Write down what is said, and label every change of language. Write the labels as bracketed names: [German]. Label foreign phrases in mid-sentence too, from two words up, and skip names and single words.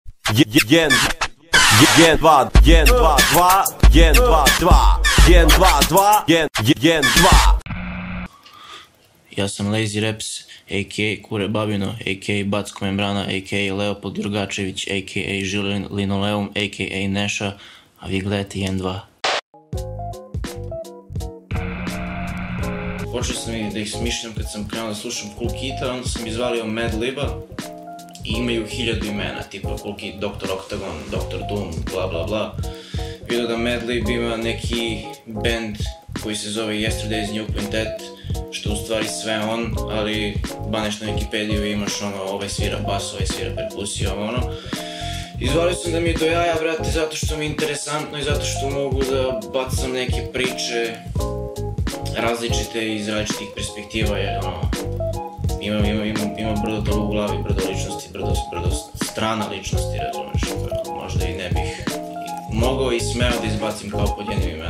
[Serbian] 1, 2, 1, 2, 2, 1, 2, 2, 1, 2, 2, 1, 1, 2. Ja sam Lazy Raps, a.k.a. Kure Babino, a.k.a. Backo Membrana, a.k.a. Leopold Jurgačević, a.k.a. Žile Linoleum, a.k.a. Neša, a vi gledate 1-2. Počeo sam da ih smišljam kad sam krenuo da slušam Kool Kita, onda sam izvalio Mad Liba i imaju 1000 imena, tipa Kool Kid, Dr. Octagon, Dr. Doom, bla bla bla. Vidio da Mad Lib ima neki band koji se zove Yesterday's New Quintet, što u stvari sve on, ali baneš na Wikipediju imaš ono, ovaj svira bas, ovaj svira perkusiju, ono. Izvalio sam da mi je do jaja, brate, zato što mi je interesantno i zato što mogu da bacam neke priče različite iz različitih perspektiva, jer ono, imam brdo toga u glavi, brdo ličnosti, brdo strana ličnosti, razumeš, koje možda i ne bih mogao i smeo da izbacim kao pod jednim imenom.